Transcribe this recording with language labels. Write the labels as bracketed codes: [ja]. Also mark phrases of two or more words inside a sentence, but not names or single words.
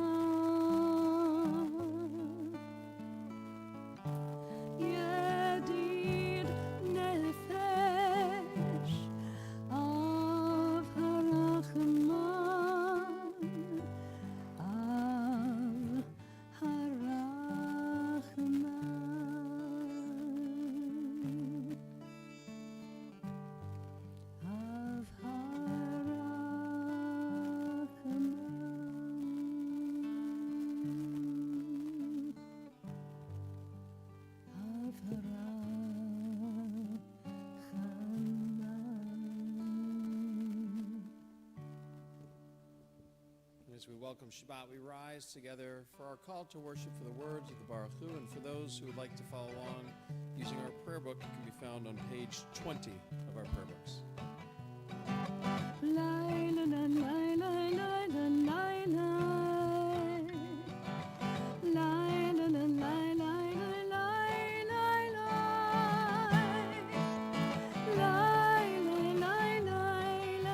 [he] ידיד נפש אב הרחמן אב הרחמן, אב הרחמן, אב הרחמן. [en] As we welcome Shabbat, we rise together for our call to worship, for the words of the Baruch Hu, and for those who would like to follow along using our prayer book, it can be found on page 20 of our prayer books. Laila, la, laila, laila, laila. Laila, la, laila, laila, laila. Laila, laila, laila.